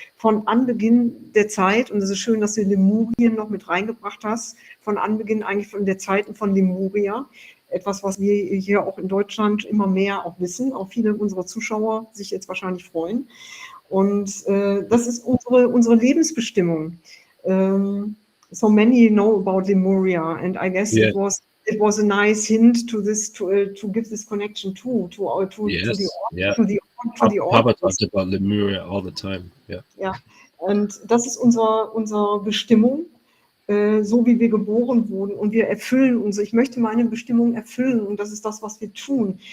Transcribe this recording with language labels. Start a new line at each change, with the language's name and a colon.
German: Von Anbeginn der Zeit, und es ist schön, dass du Lemurien noch mit reingebracht hast, von Anbeginn eigentlich von der Zeiten von Lemuria, etwas, was wir hier auch in Deutschland immer mehr auch wissen, auch viele unserer Zuschauer sich jetzt wahrscheinlich freuen. Und das ist unsere Lebensbestimmung.
English: So many know about Lemuria, and I guess it was a nice hint to this to give this connection to the Papa talked about Lemuria all the time. Yeah.
German: Ja, und das ist unsere Bestimmung, so wie wir geboren wurden, und wir erfüllen ich möchte meine Bestimmung erfüllen, und das ist das, was wir tun.